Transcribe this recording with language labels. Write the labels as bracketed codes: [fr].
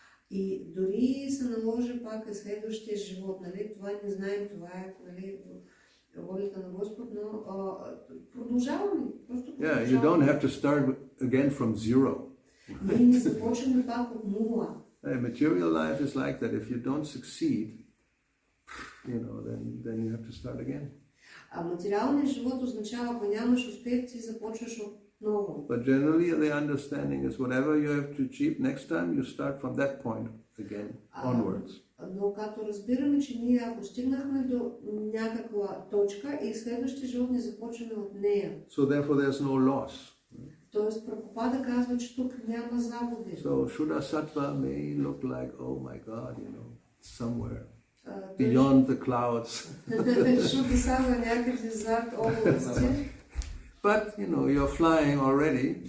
[bg] И дори се наложи пак и следващия живот, това не знаем, това е волята на Господ, но продължаваме, просто продължаваме. [en] Yeah, you don't have to start again from zero. [bg] Ние не започваме пак от нула. [en] Material life is like that. If you don't succeed, then you have to start again. [bg] Материалният живот означава, ако нямаш успех, ти започваш отново. [en] But generally the understanding is whatever you have to achieve next time, you start from that point again, onwards. [bg] Но като разбираме, че ние ако стигнахме до някаква точка и следващия живот не започваме от нея. [en] So therefore there's no loss. [bg] Тоест Прабхупада казва, че тук няма загуби. [en] So Shuddha Sattva may look like, oh my God, somewhere beyond the clouds. [bg] Шуда Саттва някъде зад области. [en] But, you know, you're flying already.